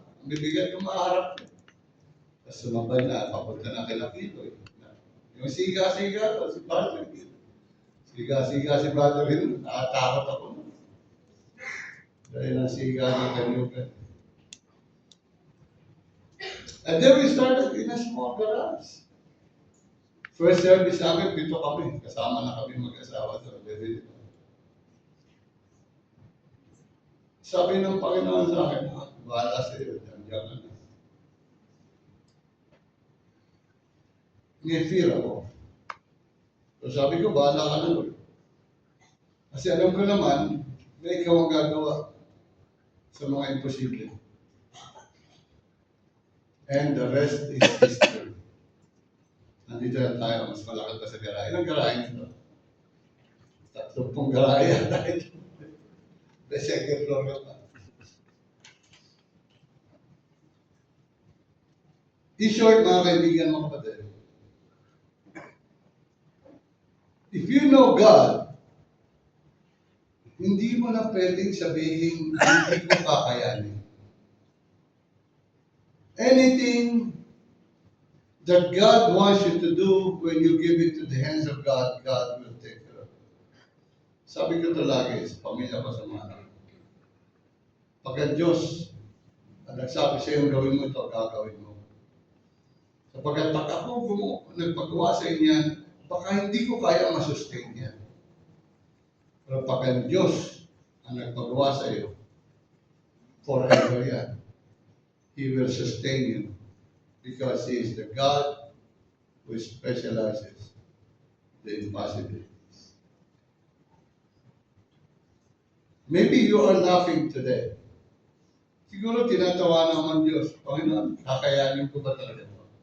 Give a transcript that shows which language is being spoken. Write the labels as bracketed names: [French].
[Filipino] Ang bibigat yung maharap niya. Tapos sumabay na, papunta na kay Lapito. Yung siga-siga to, si brother. Siga-siga si brother rin, nakatakot ako. Dahil ang siga ng Kanyugan. [English] And then we started in a small garage. [Filipino] First service namin, 7 kami. Kasama na kami mag-asawa sa Beville. Sabi ng Panginoon sa akin, bahala sa iyo, diyan ka na. May fear ako. So sabi ko, bahala ka na, Lord. Kasi alam ko naman, may ikaw ang gagawa sa mga imposible. [English] And the rest is history. [Filipino] Nandito na tayo, mas malaki pa sa garahe. Ilang garahe nito? 30 garahe yata ito. [English] The second floor [Filipino] ka pa. [English] In short, [Filipino] mga kaibigan, mga kapatid, [English] if you know God, [Filipino] hindi mo na pwedeng sabihin, hindi ko kakayanin. [English] Anything that God wants you to do, when you give it to the hands of God, God will take care of it. [Filipino] Sabi ko ito lagi sa pamilya ko sa mga anak. Pag ang Diyos ang nagsabi sa iyo, gawin mo ito, gagawin mo. Sapagkat pag ako nagpagawa sa inyo, baka hindi ko kaya masustain yan. Pero pag ang Diyos ang nagpagawa sa iyo, forever yan. [English] He will sustain you because He is the God who specializes the impossibilities. [Filipino] Maybe you are laughing today. Siguro tinatawa naman Diyos, Panginoon, kakayanin ko ba talaga ito?